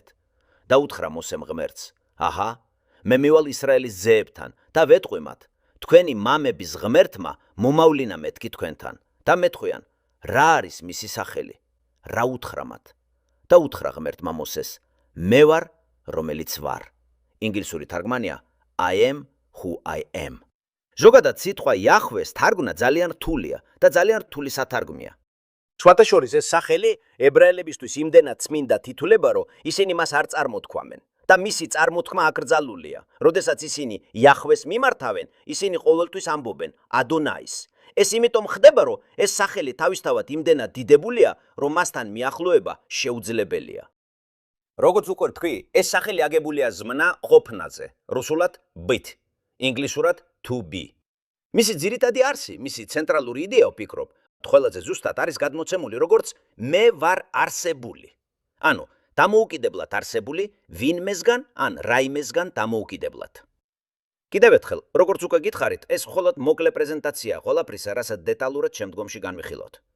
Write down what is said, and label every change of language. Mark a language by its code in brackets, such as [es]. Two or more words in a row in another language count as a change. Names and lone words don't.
[ka] და უთხრა მოსემ ღმერთს: აჰა, მე მივალ ისრაელის ძეებთან და ვეტყვი მათ, თქვენი მამების ღმერთმა მომავლინა მეთქი თქვენთან. და მეტყვიან, რა არის მისი სახელი? რა უთხრა მათ? და უთხრა ღმერთმა მოსეს: მე ვარ, რომელიც ვარ. ინგლისური თარგმანია [en] I am who I am. [ka] ზოგადად სიტყვა იახვეს თარგმნა ძალიან რთულია და ძალიან რთული სათარგმნია. სხვათაშორის ეს სახელი ებრაელებისთვის იმდენად წმინდა თითულება, რომ ისინი მას არ წარმოთქვამენ და მისი წარმოთქმა აკრძალულია. როდესაც ისინი იახვეს მიმართავენ, ისინი ყოველთვის ამბობენ ადონაის. ეს იმიტომ ხდება, რომ ეს სახელი თავისთავად იმდენად დიდებულია, რომ მასთან მიახლოება შეუძლებელია. როგორც უკვე თქვი, ეს სახელი აგებულია ზმნა ყოფნაზე, რუსულად быть, ინგლისურად [en] to be. [ka] მისი ძირითადი არსი, მისი ცენტრალური იდეა, ვფიქრობ, ყველაზე ზუსტად არის გადმოცემული როგორც მე ვარ არსებული. ანუ, დამოუკიდებლად არსებული ვინმესგან ან რაიმესგან დამოუკიდებლად. კიდევ ერთხელ, როგორც უკვე გითხარით, ეს მხოლოდ მოკლე პრეზენტაცია ყველაფრისა, რასაც დეტალურად შემდგომში განვიხილავთ.